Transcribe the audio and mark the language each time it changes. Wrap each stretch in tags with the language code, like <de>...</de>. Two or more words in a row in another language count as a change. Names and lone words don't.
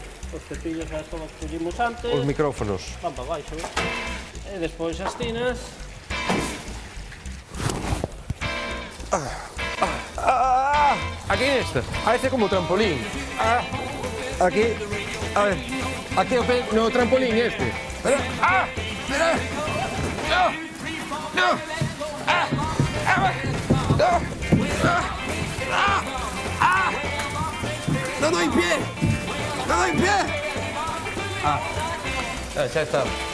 <gl>Os cepillos as todos que pusimos antes. Os micrófonos. Van para baixo. E despois as tinas. Aquí esta. Este é como trampolín. Aquí. A ver. Aquí no trampolín este. Espera. Espera.</gl> <es>No. No doy pie. Ya está.</es>